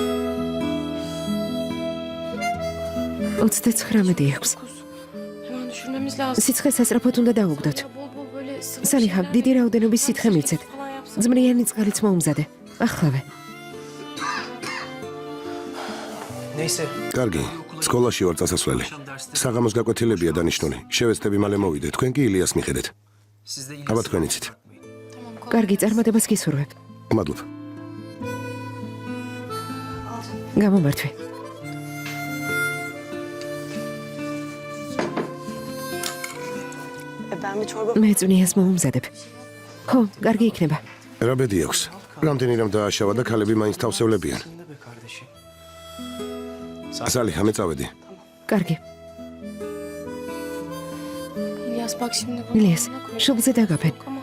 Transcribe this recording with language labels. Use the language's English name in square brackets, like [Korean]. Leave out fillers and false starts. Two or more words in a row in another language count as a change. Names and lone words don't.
[Turkish] Otuz 39 Hemen düşürmemiz Gitmemiz lazım. [Georgian] სიცხე სასწრაფოდ უნდა დაუგდოთ. [Turkish] Ya bol bol böyle sıvı სალიხა, şeyler [Georgian] დიდი რაოდენობის სითხე მივცეთ. [Turkish] falan yapsak. [Georgian] ძმრიანი წყალიც მოუმზადე. ახლავე. [Turkish] Neyse. [Georgian] კარგი, სკოლაში ვარ წასასვლელი. საღამოს გაკვეთილებია დანიშნული. შევეცდები მალე მოვიდე. თქვენ კი ილიას მიხედეთ. [Turkish] Siz de [Georgian] აბა თქვენ იცით. [Turkish] Tamam kolay. [Georgian] კარგი, წარმატებას გისურვებ. მადლობა. გამომართვე. [Turkish] Ben bir çorba... [Georgian] მე წვნიას მოუმზადებ. ხო, კარგი იქნება. რა ბედი აქვს? რამდენი რამ დააშავა და ქალები მაინც თავსევლებიან. [Turkish] Ne be kardeşim? [Georgian] სალიხა, მე წავედი. კარგი. [Turkish] İlyas bak şimdi bunu ილიას, yerine koy. [Georgian] შუბლზე დაგაფენ. [Turkish] Ama